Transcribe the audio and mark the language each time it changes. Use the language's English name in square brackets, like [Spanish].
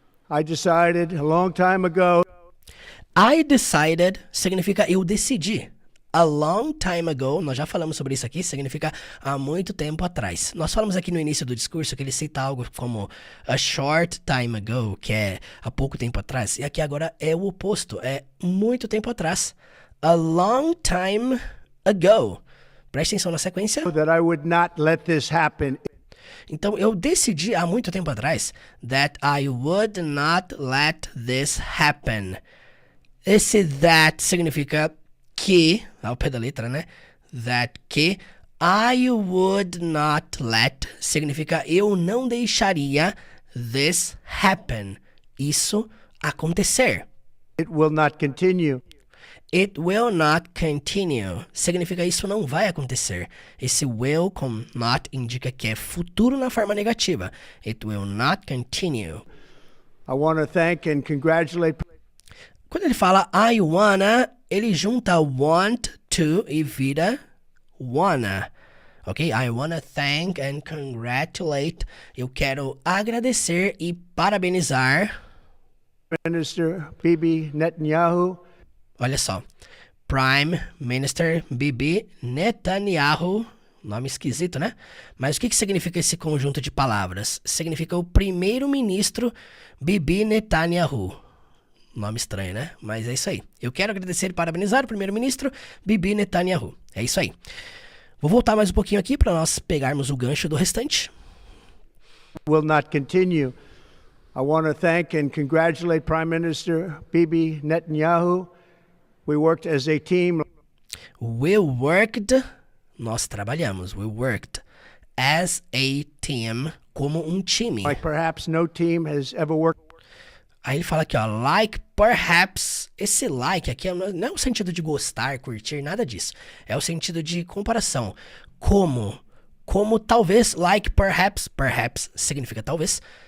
[English] I decided a long time ago. I decided [Portuguese] significa eu decidi. [English] A long time ago, [Portuguese] nós já falamos sobre isso aqui, significa há muito tempo atrás. Nós falamos aqui no início do discurso que ele cita algo como [English] a short time ago, [Portuguese] que é há pouco tempo atrás. E aqui agora é o oposto, é muito tempo atrás. [English] A long time ago. [Portuguese] Preste atenção na sequência. [English] That I would not let this happen. [Portuguese] Então, eu decidi há muito tempo atrás [English] that I would not let this happen. [Portuguese] Esse that significa que, ao pé da letra, né? [English] That [Portuguese] que [English] I would not let [Portuguese] significa eu não deixaria [English] this happen. [Portuguese] Isso acontecer. [English] It will not continue. It will not continue. [Portuguese] Significa isso não vai acontecer. Esse will com not indica que é futuro na forma negativa. [English] It will not continue. I want to thank and congratulate [Portuguese] Quando ele fala [English] I wanna, [Portuguese] ele junta want to e vira wanna. Ok? [English] I wanna thank and congratulate. [Portuguese] Eu quero agradecer e parabenizar. [English] Minister Bibi Netanyahu. [Portuguese] Olha só. Prime Minister Bibi Netanyahu. Nome esquisito, né? Mas o que significa esse conjunto de palavras? Significa o primeiro-ministro Bibi Netanyahu. Nome estranho, né? Mas é isso aí. Eu quero agradecer e parabenizar o primeiro-ministro Bibi Netanyahu. É isso aí. Vou voltar mais um pouquinho aqui para nós pegarmos o gancho do restante. [English] Will not continue. I want to thank and congratulate Prime Minister Bibi Netanyahu. We worked as a team. We worked, [Portuguese] nós trabalhamos. [English] We worked as a team, [Portuguese] como um time. [English] Like perhaps no team has ever worked. [Portuguese] Aí ele fala aqui, ó, [English] like perhaps. [Portuguese] Esse like aqui não é o sentido de gostar, curtir, nada disso. É o sentido de comparação. Como talvez, [English] like perhaps, [Portuguese] perhaps significa talvez.